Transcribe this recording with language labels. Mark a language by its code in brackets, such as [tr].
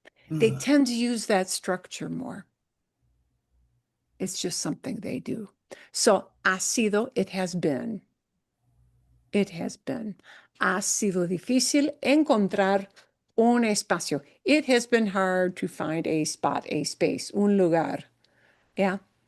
[en] They tend to use that structure more. It's just something they do. So, [es] ha sido, [en] it has been. It has been. [es] Ha sido difícil encontrar un espacio. [en] It has been hard to find a spot, a space, [es] un lugar. [en] Yeah.